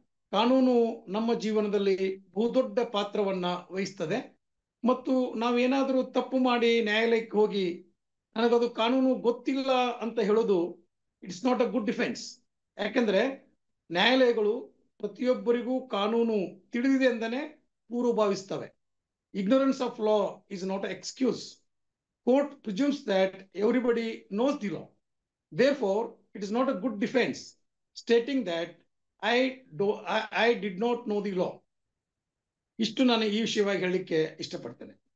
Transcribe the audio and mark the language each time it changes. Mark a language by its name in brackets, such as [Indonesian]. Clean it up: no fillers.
[Kannada] ಕಾನೂನು ನಮ್ಮ ಜೀವನದಲ್ಲಿ ಬಹುದೊಡ್ಡ ಪಾತ್ರವನ್ನ ವಹಿಸ್ತದೆ. ಮತ್ತು ನಾವೇನಾದರೂ ತಪ್ಪು ಮಾಡಿ ನ್ಯಾಯಾಲಯಕ್ಕೆ ಹೋಗಿ ನನಗದು ಕಾನೂನು ಗೊತ್ತಿಲ್ಲ ಅಂತ ಹೇಳೋದು [English] It's not a good defence. [Kannada] ಯಾಕಂದ್ರೆ ನ್ಯಾಯಾಲಯಗಳು ಪ್ರತಿಯೊಬ್ಬರಿಗೂ ಕಾನೂನು ತಿಳಿದಿದೆ ಅಂತಾನೆ ಪೂರ್ವ ಭಾವಿಸ್ತವೆ. [English] Ignorance of law is not an excuse. Court presumes that everybody knows the law. Therefore, it is not a good defense stating that I did not know the law. [Kannada] ಇಷ್ಟು ನಾನು ಈ ವಿಷಯವಾಗಿ ಹೇಳಲಿಕ್ಕೆ ಇಷ್ಟಪಡ್ತೇನೆ.